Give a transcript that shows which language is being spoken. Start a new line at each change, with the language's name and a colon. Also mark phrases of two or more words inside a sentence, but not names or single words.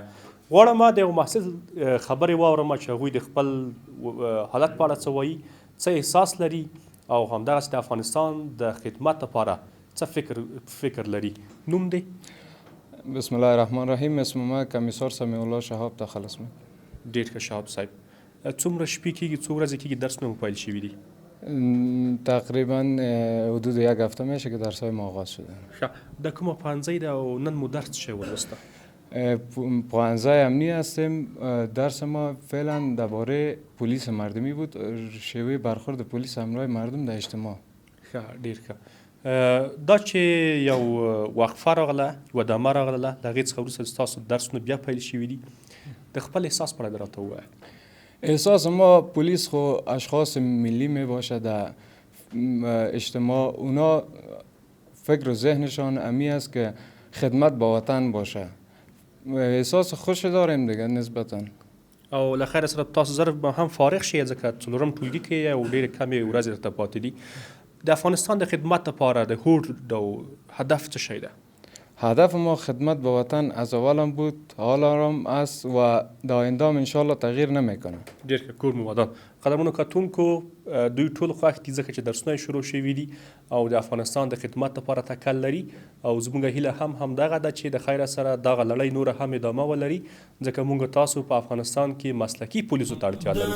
Pashto: غواړم د یو محصل خبرې واورم چې هغوی د خپل حالت په اړه څه وایي، څه احساس لري او همدغسې د افغانستان د خدمت لپاره څه فکر لري. نوم دی؟
Arabic: بسم الله الرحمن الرحیم.
Persian: اسم ما کمیسار سمیع الله شهاب تخلص می.
Pashto: ډېر ښه شهاب صاحب. څومره شپې کېږي، څو ورځې کېږي درسونه مو پیل شوي دي؟
Persian: تقریبا حدود 1 هفته میشه که درس‌های ما آغاز شده.
Pashto: در کومه پوهنځی ده او نن مو درس چه ولسته؟
Persian: پوهنځی امنی هستیم. درس ما فعلا درباره پلیس مردمی بود، شیوه برخورد پلیس همراه مردم در اجتماع.
Pashto: ډېر ښه. دا چې یو وقفه راغله، یوه دمه راغله، د هغې څخه وروسته ستاسو درسونه بیا پیل شوي دي، د خپل احساس په اړه راته ووایه.
Persian: احساس ما پلیس خو اشخاص ملی می باشه در اجتماع، اونا فکر و ذهنشان امی است که خدمت با وطن باشه. احساس خوش داریم دیگه نسبتا.
Pashto: او له خیر سره تاسو زر به هم فارغ شئ ځکه 4م ټولګي کې او ډېرې کمې ورځې درته پاتې دي. د افغانستان د خدمت لپاره د هوډ د هدف څه شی ده؟
Persian: هدف ما خدمت به وطن از اولم بود، حالا هم است و در آینده هم انشالله تغییر نمیکنه.
Pashto: ډېر ښه، کور مو ودان. قدرمنو کتونکو، دوی ټول خوښ دي ځکه چې درسونه شروع شوي دي او د افغانستان د خدمت لپاره تکل لري او زموږ هیله هم همدغه ده چې د خیره سره دغه لړۍ نوره هم ادامه ولري ځکه موږ تاسو په افغانستان کې مسلکي پولیسو ته اړتیا لرو.